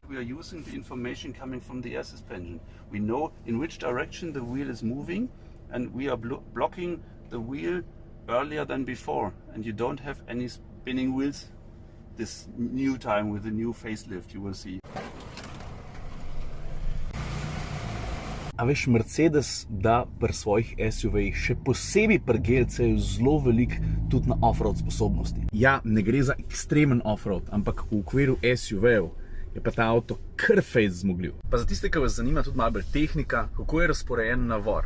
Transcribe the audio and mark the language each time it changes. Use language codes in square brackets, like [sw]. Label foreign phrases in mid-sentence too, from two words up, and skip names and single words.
[en] We are using the information coming from the air suspension. We know in which direction the wheel is moving, and we are blocking the wheel earlier than before. And you don't have any spinning wheels this new time with the new facelift, you will see. [sl] A veš, Mercedes da pri svojih SUV-jih še posebej pri GLC-ju zelo veliko tudi na off-road sposobnosti. Ja, ne gre za ekstremen off-road, ampak v okviru SUV-jev je pa ta avto kar fejst zmogljiv. Pa za tiste, ki vas zanima tudi malo bolj tehnika, kako je razporejen navor.